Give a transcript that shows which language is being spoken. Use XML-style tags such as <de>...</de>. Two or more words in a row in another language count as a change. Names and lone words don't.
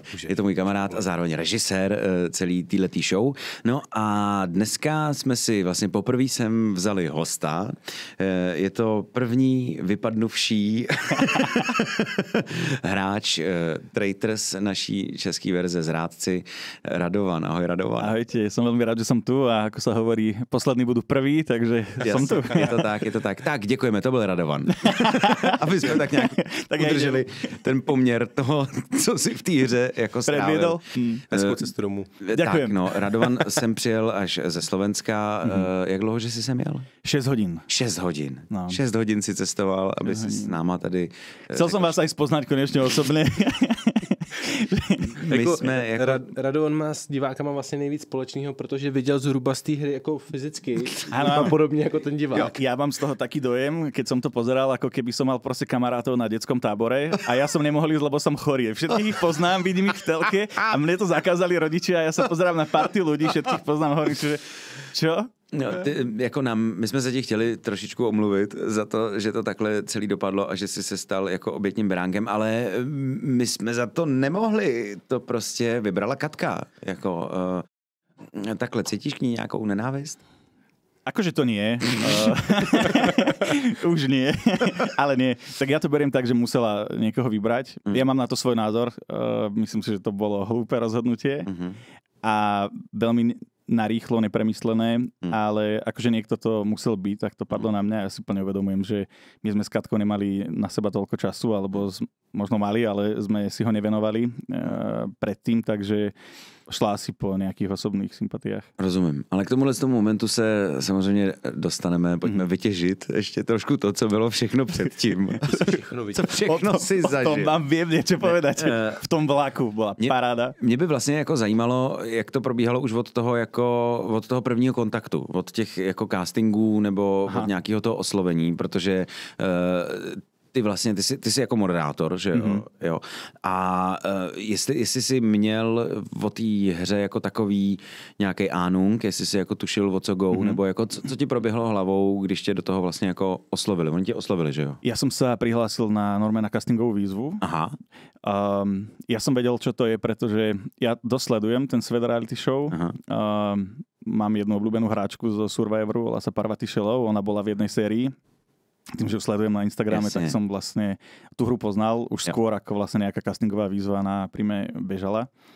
<cs>Je to můj kamarád a zároveň režisér celý této show. No a dneska jsme si vlastně poprvé jsem vzali hosta. Je to první vypadnuvší hráč Traitors naší české verze Zrádci Radovan. Ahoj Radovan.</cs> <sk>Ahojte, som veľmi rád, že som tu a ako sa hovorí, poslední budú prví, takže som tu.</sk> <cs>Je to tak. Tak, děkujeme, to byl Radovan. Aby jsme tak nějak udrželi ten poměr toho, co si v té hře jako strávil. Hezkou cestu domů. Tak, no, Radovan jsem přijel až ze Slovenska. Jak dlouho, že jsi sem jel?</cs> <sk>6 hodín.</sk> <cs>6 hodin. No. 6 hodin si cestoval, aby si s náma tady...</cs> <sk>Chcel som vás aj spoznať konečne osobne.</sk> <cs>Radovan má s divákama vlastně nejvíc společného, protože viděl zhruba z té hry jako fyzicky. Ano. Podobně jako ten divák.</cs> <sk>Ja mám z toho taký dojem, keď som to pozeral, ako keby som mal proste kamarátov na detskom tábore a ja som nemohol ísť, lebo som chorý. Všetkých ich poznám, vidím ich v telke a mne to zakázali rodičia a ja sa pozerám na partiu ľudí, všetkých poznám, hovorím, že čo?</sk> <cs>No, my jsme se ti chtěli trošičku omluvit za to, že to takhle celý dopadlo a že jsi se stal jako obětním beránkem, ale my jsme za to nemohli. To prostě vybrala Katka. Jako, takhle cítíš k ní nějakou nenávist?</cs> <sk>Akože to nie. Už nie. Ale nie. Tak ja to beriem tak, že musela niekoho vybrať. Ja mám na to svoj názor. Myslím si, že to bolo hlúpe rozhodnutie. A veľmi narýchlo, nepremyslené, ale akože niekto to musel byť, tak to padlo na mňa. Ja si plne uvedomujem, že my sme s Katkou nemali na seba toľko času, alebo možno mali, ale sme si ho nevenovali predtým, takže šla asi po nějakých osobných sympatiách.</sk> <cs>Rozumím. Ale k tomuhle momentu se samozřejmě dostaneme. Pojďme vytěžit ještě trošku to, co bylo všechno předtím. Co všechno si zažil.</cs> <sk>O tom vám viem niečo povedať.</sk> <cs>V tom vlaku byla paráda. Mě by vlastně jako zajímalo, jak to probíhalo už od toho prvního kontaktu, od těch jako castingů nebo od nějakého toho oslovení, protože ty vlastně, ty jsi jako moderátor, že jo? Jo. A jestli jsi měl o té hře jako takový nějaký ánung, jestli jsi jako tušil o co go, nebo jako co ti proběhlo hlavou, když tě do toho vlastně jako oslovili? Oni tě oslovili, že jo?</cs> <sk>Ja som sa prihlásil normálne na castingovú výzvu. Aha. Ja som vedel, čo to je, pretože ja dosledujem ten svet reality show. Mám jednu obľúbenú hráčku zo Survivoru, volá sa Parvati Shelov, ona bola v jednej sérii. Tým, že ju sledujem na Instagrame, tak som vlastne tú hru poznal už skôr, ako vlastne nejaká castingová výzva na Prime bežala.</sk>